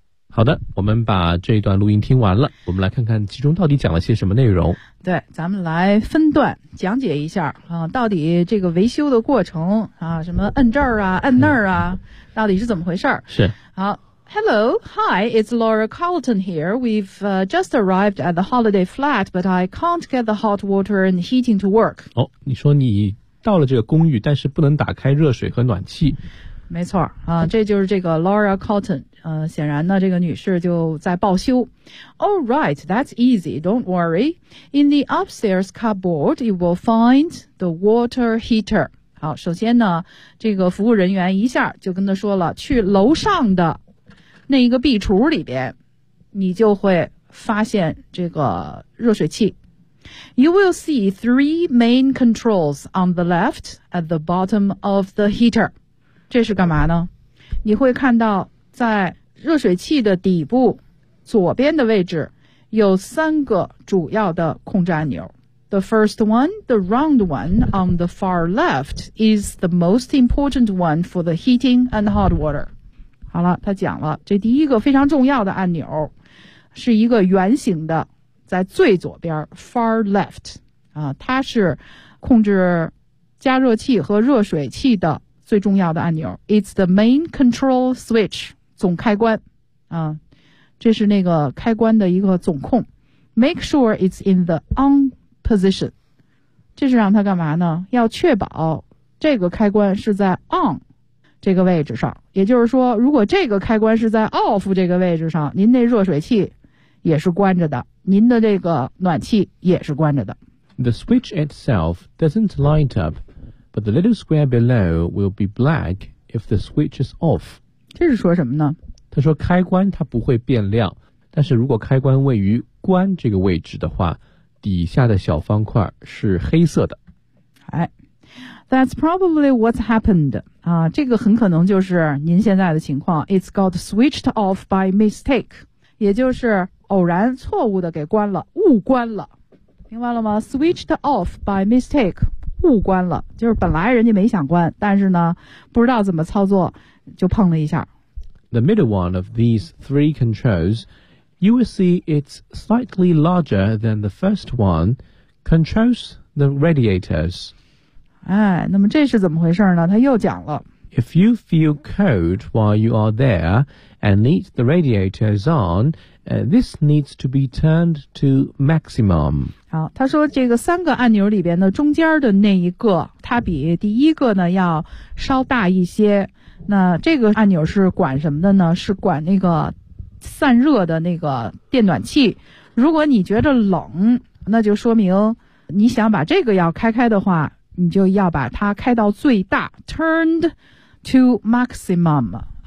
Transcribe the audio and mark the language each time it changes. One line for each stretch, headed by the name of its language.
Chinese: 好的，我们把这一段录音听完了，我们来看看其中到底讲了些什么内容。对，咱们来分段讲解一下啊，到底这个维修的过程啊，什么摁这儿啊，摁那儿啊，到底是怎么回事儿？是。
English: 好 ，Hello, Hi, it's Laura Carlton here. We've、just arrived at the holiday flat, but I can't get the hot water and heating to work.
Chinese: 哦，你说你到了这个公寓，但是不能打开热水和暖气。没错啊，这就是这个 Laura Carlton。显然呢这个女士就在报修。
English: All right, that's easy, don't worry. In the upstairs cupboard, you will find the water heater.
Chinese: 好，首先呢这个服务人员一下就跟她说了，去楼上的那一个壁橱里边你就会发现这个热水器。
English: You will see three main controls on the left at the bottom of the heater.
Chinese: 这是干嘛呢？你会看到在热水器的底部左边的位置有三个主要的控制按钮。
English: The first one, the round one on the far left is the most important one for the heating and hot water.
Chinese: 好了，他讲了，这第一个非常重要的按钮是一个圆形的，在最左边
English: far left,
Chinese: 啊，它是控制加热器和热水器的最重要的按钮。
English: It's the main control switch,
Chinese: 总开关。啊，这是那个开关的一个总控。
English: Make sure it's in the on position.
Chinese: 这是让它干嘛呢？要确保这个开关是在 on 这个位置上。也就是说，如果这个开关是在 off 这个位置上，您那热水器也是关着的，您的这个暖气也是关着的。
English: The switch itself doesn't light up, but the little square below will be black if the switch is off.
Chinese: 这是说什么呢？他说开关它不会变亮，但是如果开关位于关这个位置的话，底下的小方块是黑色的。
English: 哎 ，That's probably what's happened.
Chinese: 啊，这个很可能就是您现在的情况。
English: It's got switched off by mistake.
Chinese: 也就是偶然错误的给关了，误关了。明白了吗 ？
English: Switched off by mistake，
Chinese: 误关了，就是本来人家没想关，但是呢，不知道怎么操作，就碰了一下。
English: The middle one of these three controls, you will see it's slightly larger than the first one, controls the radiators.
Chinese: 哎，那么这是怎么回事呢？他又讲了。
English: If you feel cold while you are there and need the radiators on,this needs to be turned to maximum.
Chinese: 好，他说这个三个按钮里边的中间的那一个，它比第一个呢要稍大一些。那这个按钮是管什么的呢？是管那个散热的那个电暖器。如果你觉得冷，那就说明你想把这个要开开的话，你就要把它开到最大 ，
English: turned to maximum。